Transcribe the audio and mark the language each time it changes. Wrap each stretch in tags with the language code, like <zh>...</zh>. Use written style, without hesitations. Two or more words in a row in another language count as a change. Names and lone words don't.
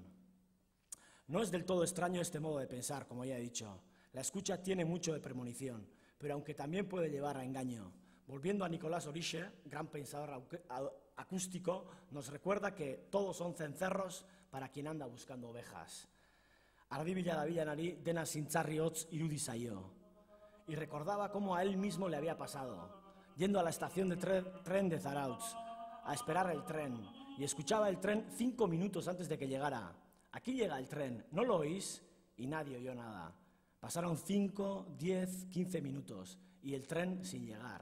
<es>No es del todo extraño este modo de pensar, como ya he dicho. La escucha tiene mucho de premonición, pero aunque también puede llevar a engaño. Volviendo a Nicolás Orixe, gran pensador acústico, nos recuerda que todos son cencerros para quien anda buscando ovejas.</es> <eu>Ardi bila dabilanari dena zintzarri hotz irudi zaio.</eu> <es>Y recordaba cómo a él mismo le había pasado, yendo a la estación de tren de Zarautz, a esperar el tren, y escuchaba el tren 5 minutos antes de que llegara. Aquí llega el tren, ¿no lo oís? Y nadie oyó nada. Pasaron 5, 10, 15 minutos, y el tren sin llegar.</es>